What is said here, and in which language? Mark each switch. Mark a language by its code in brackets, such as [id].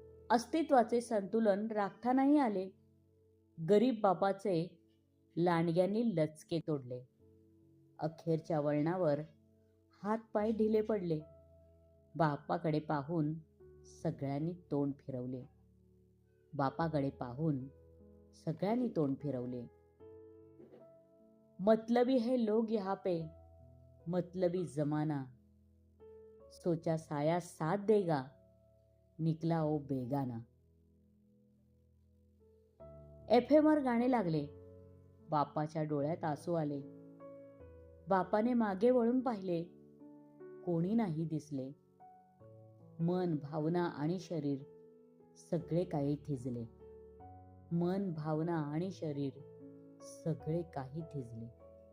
[mr] अस्तित्वाचे संतुलन राखता नाही आले. गरीब बापाचे लांडग्यांनी लचके तोडले. अखेरच्या वळणावर हात पाय ढिले पडले. बापाकडे पाहून सगळ्यांनी तोंड फिरवले. बापाकडे पाहून सगळ्यांनी तोंड फिरवले. [hi] मतलबी है लोग यहाँ पे, मतलबी जमाना, सोचा साया साथ देगा, निकला ओ बेगाना. [mr] FM वर गाणे लागले. बापाच्या डोळ्यात आसू आले. बापाने मागे वळून पाहिले. कोणी नाही दिसले. मन, भावना आणि शरीर सगळे काही थिजले. मन, भावना आणि शरीर सगळे काही थिजले.